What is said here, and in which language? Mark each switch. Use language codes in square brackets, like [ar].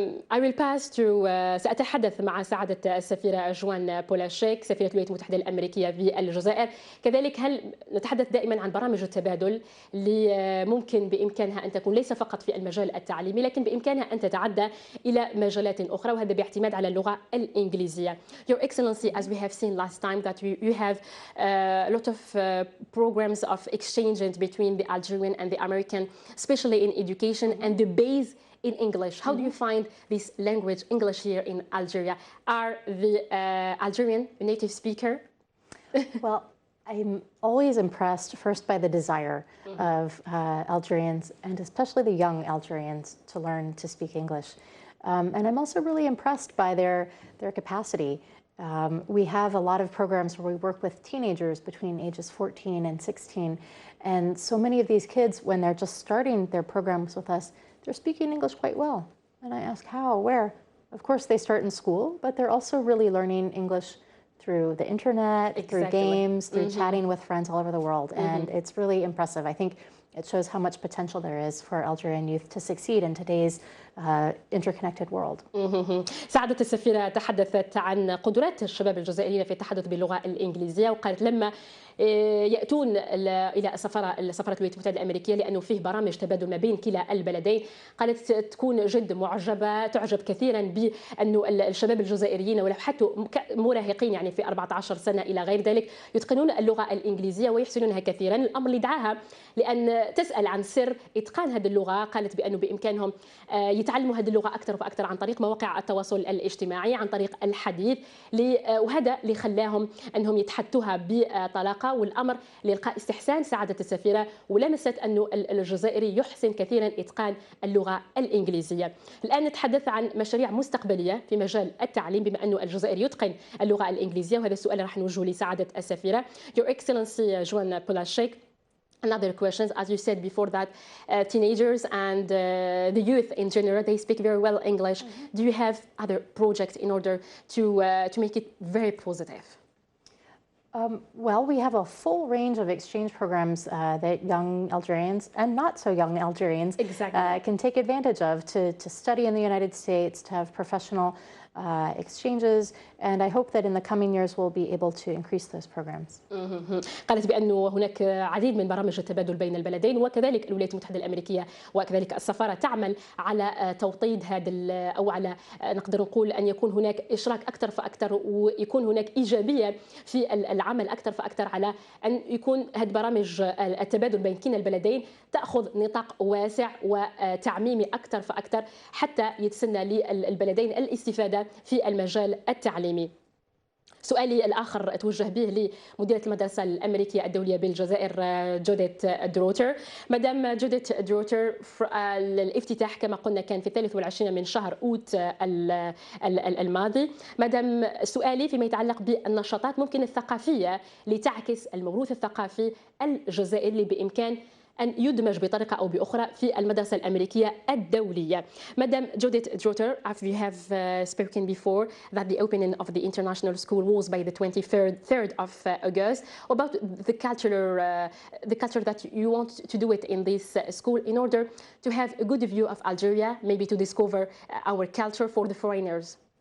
[en] I will pass to [ar] سأتحدث مع سعادة السفيرة جوان بولاشيك سفيرة الولايات المتحدة الأمريكية في الجزائر. كذلك هل نتحدث دائما عن برامج التبادل اللي ممكن بإمكانها أن تكون ليس فقط في المجال التعليمي لكن بإمكانها أن تتعدى إلى مجالات أخرى، وهذا باعتماد على اللغة الإنجليزية. [en] Your Excellency, as we have seen last time that you have a lot of programs of exchange between the Algerian and the American, especially in education and the base in English. How do you find this language, English, here in Algeria? Are the Algerian a native speaker? Well, I'm always impressed first by the desire of Algerians, and especially the young Algerians, to learn to speak English. And I'm also really impressed by their capacity. We have a lot of programs where we work with teenagers between ages 14 and 16. And so many of these kids, when they're just starting their programs with us, they're speaking English quite well. And I ask how, where? Of course, they start in school, but they're also really learning English through the internet, through games, through chatting with friends all over the world. And it's really impressive. I think it shows how much potential there is for Algerian youth to succeed in today's interconnected world. [ar] سعادة السفيرة تحدثت عن قدرات الشباب الجزائريين في التحدث باللغة الإنجليزية، وقالت لما يأتون إلى الولايات المتحدة الأمريكية لأنه فيه برامج تبادل ما بين كلا البلدين، قالت تكون جد معجبة، تعجب كثيرا بأنه الشباب الجزائريين ولو حتى مراهقين يعني في 14 سنة إلى غير ذلك يتقنون اللغة الإنجليزية ويحسنونها كثيرا. الأمر اللي دعاها لأن تسأل عن سر إتقان هذه اللغة، قالت بأنه بإمكانهم يتعلموا هذه اللغة أكثر فأكثر عن طريق مواقع التواصل الاجتماعي، عن طريق الحديث، وهذا اللي خلاهم أنهم يتحدثوها بطلاقة، والأمر لإلقاء استحسان سعادة السفيرة، ولمست أنه الجزائري يحسن كثيرا إتقان اللغة الإنجليزية. الآن نتحدث عن مشاريع مستقبلية في مجال التعليم بما أنه الجزائر يتقن اللغة الإنجليزية، وهذا السؤال راح نوجهه لسعادة السفيرة. [en] Your Excellency Joan Polaschik, another questions, as you said before that teenagers and the youth in general, they speak very well English. Do you have other projects in order to make it very positive? Well, we have a full range of exchange programs that young Algerians and not so young Algerians can take advantage of to study in the United States, to have professional exchanges, and I hope that in the coming years we'll be able to increase those programs. [ar] قالت بأنه هناك عديد من برامج التبادل بين البلدين، وكذلك الولايات المتحدة الأمريكية وكذلك السفارة تعمل على توطيد هذا أو على نقدر نقول أن يكون هناك إشراك أكثر فأكثر، ويكون هناك إيجابية في العمل أكثر فأكثر على أن يكون هذه برامج التبادل بين كلا البلدين تأخذ نطاق واسع وتعميمي أكثر فأكثر حتى يتسنى للبلدين الاستفادة في المجال التعليمي. سؤالي الآخر أتوجه به لمديرة المدرسة الأمريكية الدولية بالجزائر جوديت دروتر. مدام جوديت دروتر، الافتتاح كما قلنا كان في 23 من شهر أوت الماضي. مدام سؤالي فيما يتعلق بالنشاطات ممكن الثقافية لتعكس الموروث الثقافي الجزائري بإمكان أن يدمج بطريقة أو بأخرى في المدرسة الأمريكية الدولية. [en] Madam Judith Drotter, as we have spoken before, that the opening of the international school was by the 23rd of August. About the culture that you want to do it in this school in order to have a good view of Algeria, maybe to discover our culture for the foreigners.